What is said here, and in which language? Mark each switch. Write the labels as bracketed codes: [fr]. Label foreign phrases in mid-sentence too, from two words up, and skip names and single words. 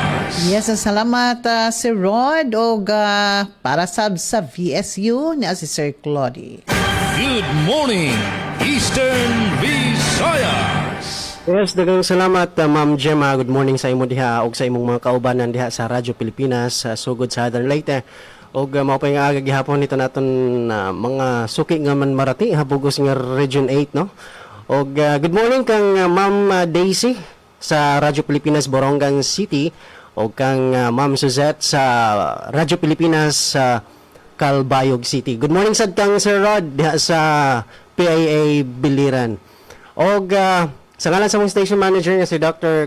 [ceb] Yes, salamat Sir Rod o para sa VSU ni si Sir Clody. [en] Good morning, Eastern Visayas. [ceb] Yes, daghang salamat Ma'am Gemma. [en] Good morning [ceb] sa imo diha ug sa imong mga kaubanan diha sa Radyo Pilipinas sa sugod sa Southern Leyte. Og mao pa nga aga gihapon nito naton mga suki nga man marati habugos nga Region 8 no. Og [en] good morning [ceb] kang Ma'am Daisy sa Radyo Pilipinas Borongan City o kang Ma'am Suzette sa Radyo Pilipinas sa Calbayog City. [en] Good morning [ceb] sad kang Sir Rod diha sa PIA Biliran. Og sa ngalan sa mong [en] station manager [ceb] nga si Dr.